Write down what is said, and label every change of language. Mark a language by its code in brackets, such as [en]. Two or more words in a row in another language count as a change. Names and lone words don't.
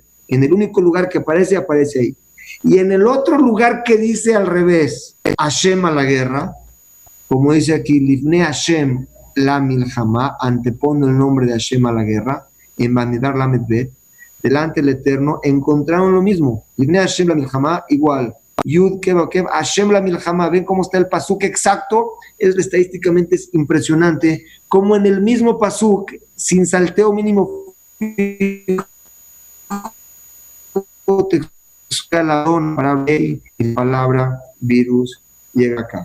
[es] En el único lugar que aparece ahí. Y en el otro lugar que dice al revés, Hashem a la guerra, como dice aquí, [he] Livne Hashem la Milchama, [es] antepone el nombre de Hashem a la guerra, en [he] Bamidbar Lamed Bet, [es] delante del Eterno, encontraron lo mismo. [he] Livne Hashem la Milchama, igual. Yud, Kev, Hashem la Milchama. [es] Ven cómo está el pasuk exacto. Estadísticamente es impresionante. Como en el mismo pasuk, sin salteo mínimo, para la palabra virus llega acá.